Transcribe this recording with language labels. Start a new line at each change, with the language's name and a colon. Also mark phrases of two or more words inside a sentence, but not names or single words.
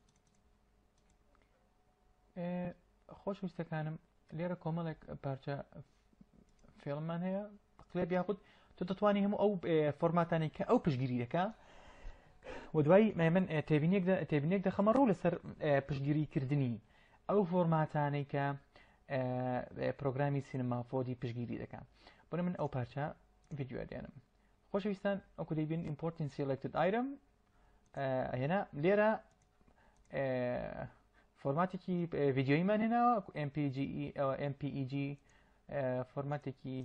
Central Kurdish: خۆشەویستەکانم لێرە کۆمەڵێک پارچە فێڵممان هەیە کلێب یاخود تۆ دەتوانانی هەموو ئەو فۆرماتانی کە ئەو پشتگیری دەکا و دوای من تێبینێک دەخەمە ڕوو لەسەر پشتگیریکردنی ئەو فۆرماتانەی کە پرۆگرامی سینەما فۆدی پشتگیری دەکات. بۆ من ئەو پارچە ڤیدیۆ دێنم. خۆشەویستان ئەوکو دەیبین
English: importing selected item
Central Kurdish: هێنا لێرە فۆرماتێکی ڤیدیۆیمان هێناوە MPEG فۆرماتێکی